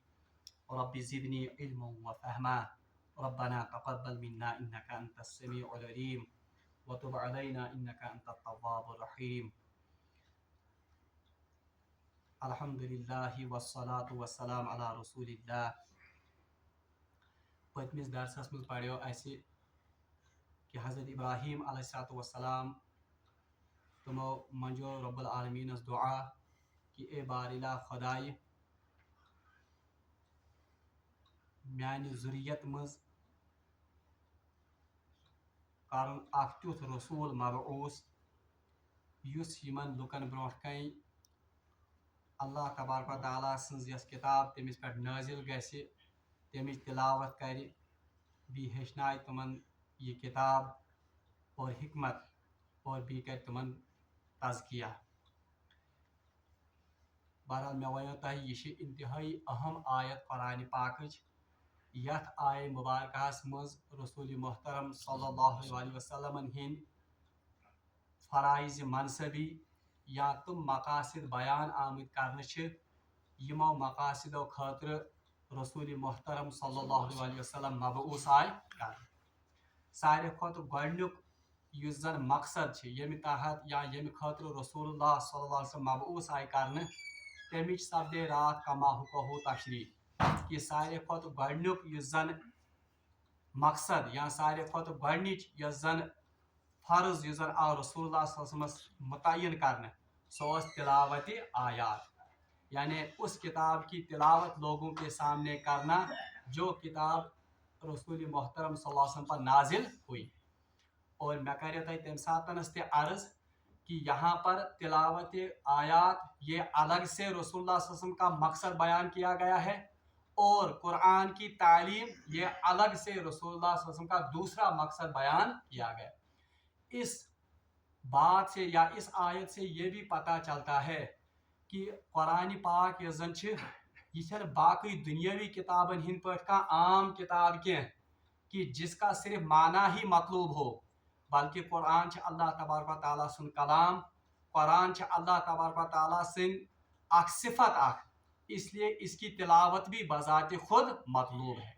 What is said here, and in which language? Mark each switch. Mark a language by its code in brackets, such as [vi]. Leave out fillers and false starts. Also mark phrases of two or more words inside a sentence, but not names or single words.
[ar] رب زدني علما وفهما. ربنا تقبل منا إنك أنت السميع العليم وتب علينا إنك أنت التواب الرحيم. الحمدللہ والصلاة والسلام علی رسول اللہ. [ks] پتمس درسس مز پڑھو اسہ کہ حضرت ابراہیم [ar] علیہ السلام [ks] تمو منجو رب العالمینس دعا کہ اے بارلا خدائے میانہ ذریت مز کرن اخ تیتھ رسول مبعوث یس یمن لکن برونٹھ کن اللہ تبارک و تعالیٰ سنز یس کتاب تمس پہ نازل گژھِ تمچ تلاوت کر بی ہیچنائے تمن یہ کتاب اور حکمت اور بی کر تمن تزکیہ. بہرحال میں ونو تہ یہ انتہائی اہم آیت قرآن پاکچ یتھ آیہ مبارکہس مز رسول محترم [ar] صلی اللہ علیہ وسلم [ks] ہند فرائض منصبی یا تم مقاصد بیان آمت کرنے یمو مقاصدو خاطر رسول محترم [ar] صلی اللہ علیہ وسلم [ks] مبعوث آئے کر. سارے کھت گۄڈنیُک یُس زن مقصد یمہ تحت یا یمہ خاطر رسول اللہ [ar] صلی اللہ علیہ وسلم [ks] مبعوث آئے کرنے تمچ سپدے رات [ar] کما حقہ [ks] تشریح کہ سارے کھت گۄڈنیُک یُس زن مقصد یا سارے کھت گۄڈنِچ یۄس زن فرض یُس زن آو رسول اللہ [ar] صلی اللہ علیہ وسلم [ks] متعین کرنے سو اس تلاوت آیات [ur] یعنی اس کتاب کی تلاوت لوگوں کے سامنے کرنا جو کتاب رسول محترم [ar] صلی اللہ علیہ وسلم [ur] پر نازل ہوئی. اور [ks] میں کرے تہ تمہ ساتنس تہ [ur] عرض کہ یہاں پر تلاوت آیات یہ الگ سے رسول اللہ [ar] صلی اللہ علیہ وسلم [ur] کا مقصد بیان کیا گیا ہے اور قرآن کی تعلیم یہ الگ سے رسول اللہ [ar] صلی اللہ علیہ وسلم [ur] کا دوسرا مقصد بیان کیا گیا. اس بات سے یا اس آیت سے یہ بھی پتہ چلتا ہے کہ قرآن پاک [ks] یس زن [ur] یہ باقی دنیاوی [ks] کتابن ہند پہ [ur] عام کتاب کی کہ جس کا صرف معنی ہی مطلوب ہو بلکہ قرآن اللہ تبارک و تعالیٰ سن کلام قرآن اللہ تبارک و تعالیٰ [ks] سن اخ صفت اخ [ur] اس لیے اس کی تلاوت بھی بذات خود مطلوب ہے.